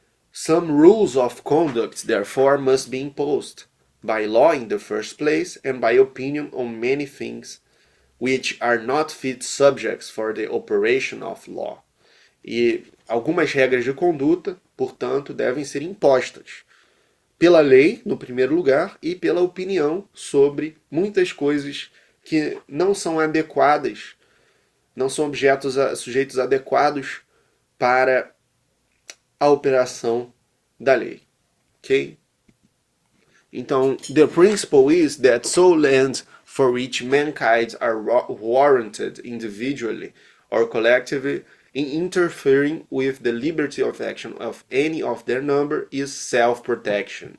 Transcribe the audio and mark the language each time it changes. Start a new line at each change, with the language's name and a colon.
English: Some rules of conduct, therefore, must be imposed, by law in the first place, and by opinion on many things, which are not fit subjects for the operation of law.
Portuguese: E algumas regras de conduta, portanto, devem ser impostas pela lei, no primeiro lugar, e pela opinião sobre muitas coisas que não são adequadas, não são sujeitos adequados para a operação da lei. Ok?
English: Então, the principle is that so lands for which mankind are warranted individually or collectively in interfering with the liberty of action of any of their number is self-protection.